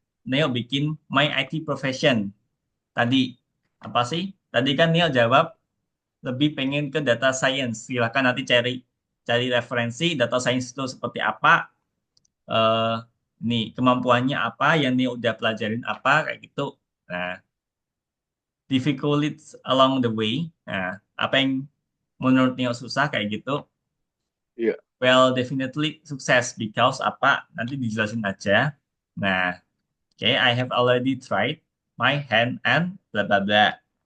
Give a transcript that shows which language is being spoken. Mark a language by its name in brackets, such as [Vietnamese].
[Indonesian] Neo bikin My IT Profession. Tadi apa sih? Tadi kan Neo jawab lebih pengen ke data science. Silahkan nanti cari cari referensi data science itu seperti apa. eh Nih kemampuannya apa yang Neo udah pelajarin apa kayak gitu. [English] Nah, difficulties along the way. [Indonesian] Nah, apa yang menurut Neo susah kayak gitu. Iya, [English] Well, definitely [Indonesian] sukses [English] because [Indonesian] apa? Nanti dijelasin aja. [English] Nah, okay, I have already tried my hand and bla bla bla.